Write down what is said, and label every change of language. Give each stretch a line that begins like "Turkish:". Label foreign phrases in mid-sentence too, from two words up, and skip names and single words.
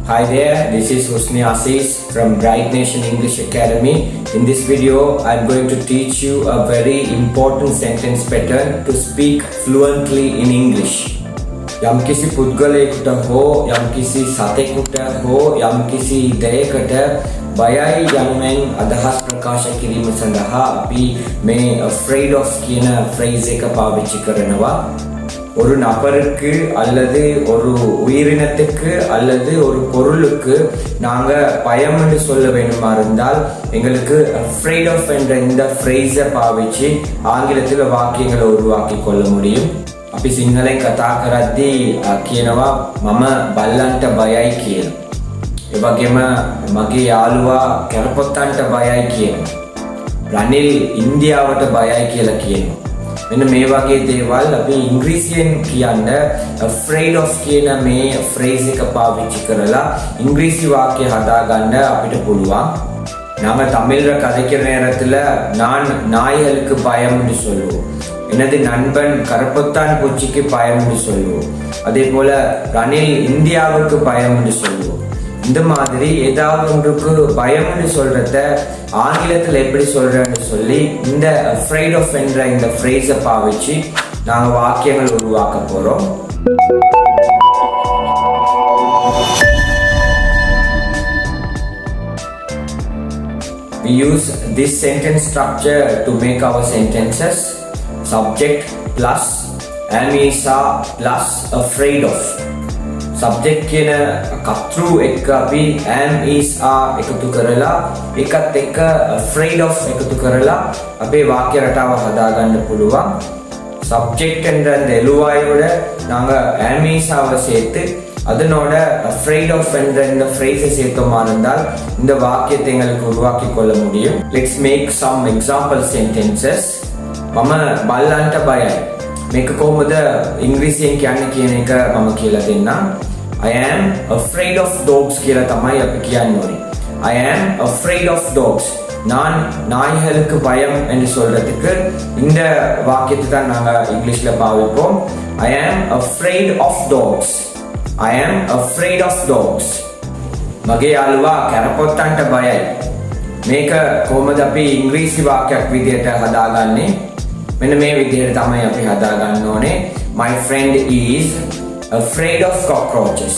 English: Hi there, this is Husni Aziz from Bright Nation English Academy. In this video, I'm going to teach you a very important sentence pattern to speak fluently in English.
Sinhala: යම්කිසි පුද්ගලයෙකුට හෝ යම්කිසි සතෙකුට හෝ යම්කිසි දෙයකට බයයි යනුවෙන් අදහස් ප්‍රකාශ කිරීම සඳහා අපි මේ
English: afraid of
Sinhala: කියන phrase එක පාවිච්චි කරනවා.
Tamil: ஒரு நபருக்கு அல்லது ஒரு உயிரினத்துக்கு அல்லது ஒரு பொருளுக்கு நாங்க பயம் என்று சொல்ல வேண்டுமா இருந்தால் எங்களுக்கு
English: afraid of
Tamil: என்ற இந்த phrase பாவிச்சு ஆங்கிலத்தில் வாக்கியங்களை உருவாக்கி கொள்ள முடியும்.
Sinhala: අපි සිංහලෙන් කතා කරද්දී කියනවා මම බල්ලන්ට බයයි කියලා. ඒ වගේම මගේ යාළුවා කැරපොත්තන්ට බයයි කියනවා. රනිල් ඉන්දියාවට බයයි කියලා කියනවා. මෙන්න මේ වගේ දේවල් අපි ඉංග්‍රීසියෙන් කියන්න
English: afraid of
Sinhala: කියන මේ phrase එක පාවිච්චි කරලා ඉංග්‍රීසි වාක්‍ය හදාගන්න අපිට පුළුවන්.
Tamil: நாம தமிழ்ல கதைக்கிற நேரத்துல நான் நாய்களுக்கு பயம்னு சொல்லுவோம். எனது நண்பன் கருப்பத்தான் பூச்சிக்கு பயம்னு சொல்லுவோம். அதே போல ரணில் இந்தியாவுக்கு பயம்னு சொல்லுவோம். இந்த மாதிரி ஏதாவது ஒன்றுக்கு பயம்னு சொல்றத ஆங்கிலத்தில் எப்படி சொல்றேன்னு சொல்லி இந்த
English: afraid of
Tamil: என்ற இந்த phrase பாவிச்சு நாங்க வாக்கியங்கள் உருவாக்க போறோம்.
English: We use this sentence structure to make our sentences. Subject plus am is are plus afraid of.
Sinhala: Subject කියන කතෘ එක්ක අපි
English: am is are
Sinhala: එකතු කරලා ඒකත් එක්ක
English: afraid of
Sinhala: එකතු කරලා අපේ වාක්‍ය රටාව හදාගන්න පුළුවන්.
Tamil: Subject என்ற அந்த எழுவாயோட நாங்க
English: am is are
Tamil: சேர்த்து அதனோட
English: afraid of
Tamil: என்ற இந்த phrase சேர்த்தோமா இருந்தால் இந்த வாக்கியத்தை எங்களுக்கு உருவாக்கி கொள்ள முடியும்.
English: Let's make some example sentences.
Sinhala: මම බල්ලන්ට බයයි. මේක කොහොමද ඉංග්‍රීසියෙන් කියන්නේ කියන එක මම කියලා දෙන්නම්.
English: I am afraid of dogs
Sinhala: කියලා තමයි අපි කියන්න ඕනේ.
English: I am afraid of dogs.
Tamil: நான் நாய்களுக்கு பயம் என்று சொல்றதுக்கு இந்த வாக்கியத்தை தான் நாங்க இங்கிலீஷ்ல பாவிப்போம்.
English: I am afraid of dogs. I am afraid of dogs.
Sinhala: මගේ යාළුවා කැරපොත්තන්ට බයයි. මේක කොහොමද අපි ඉංග්‍රීසි වාක්‍යයක් විදිහට හදාගන්නේ? මෙන්න මේ විදිහට තමයි අපි හදාගන්න ඕනේ.
English: My friend is afraid of cockroaches.